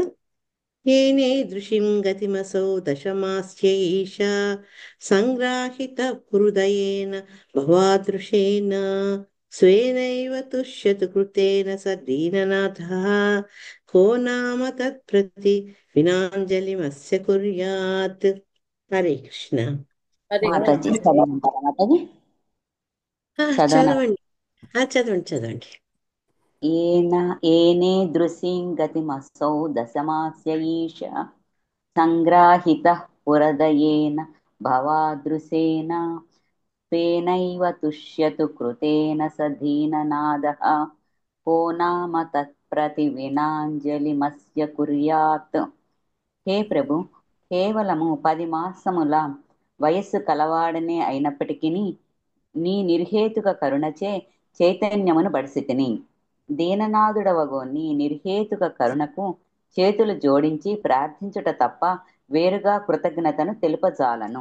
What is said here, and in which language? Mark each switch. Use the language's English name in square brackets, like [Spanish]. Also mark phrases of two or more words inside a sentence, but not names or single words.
[Sanskrit] ఏనే దృశిం గతిమసౌ దశమాస్యైష సంగ్రాహిత హృదయేన భవాదృశేన స్వేనైవ తుష్యతు కృతేన స దీననాథః కో నామ తత్ప్రతి వినాంజలిమస్య కుర్యాత్. [Telugu] హరే కృష్ణ. మాతాజీ చదవమంటారా మాతాజీ? చదవనా? చదవండి. చదవండి. [Sanskrit] येन येनेदृशीं गतिमसौ दशमास्य ईश सङ्ग्राहितः पुरदयेन भवादृशेन स्वेनैव तुष्यतु कृतेन स दीननादः को नाम तत्प्रतिविनाञ्जलिमस्य कुर्यात्। [Telugu] హే ప్రభు, కేవలము 10 మాసముల వయస్సు కలవాడనే అయినప్పటికీ నీ నిర్హేతుక కరుణచే చైతన్యమును బడిసితిని. దీననాథుడవగు నీ నిర్హేతుక కరుణకు చేతులు జోడించి ప్రార్థించుట తప్ప వేరుగా కృతజ్ఞతను తెలుపజాలను.